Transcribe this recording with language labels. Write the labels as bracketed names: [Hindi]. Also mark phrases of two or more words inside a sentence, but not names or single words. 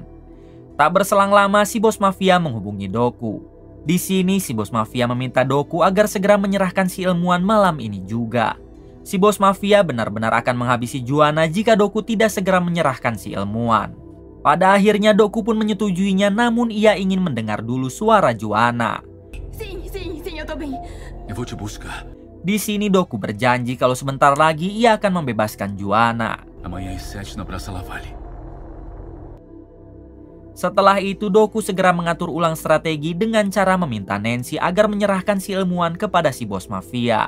[Indonesian] Tak berselang lama si bos mafia menghubungi Doku. Di sini si bos mafia meminta Doku agar segera menyerahkan si ilmuwan malam ini juga. Si bos mafia benar-benar akan menghabisi Juana jika Doku tidak segera menyerahkan si ilmuwan. Pada akhirnya Doku pun menyetujuinya, namun ia ingin mendengar dulu suara Juana. [Portuguese] Sim, eu tô bem. Eu vou te buscar. [Indonesian] Di sini Doku berjanji kalau sebentar lagi ia akan membebaskan Juana. [Portuguese] Amanhã às 7 na Praça Lavalle. [Indonesian] Setelah itu Doku segera mengatur ulang strategi dengan cara meminta Nancy agar menyerahkan si ilmuwan kepada si bos mafia.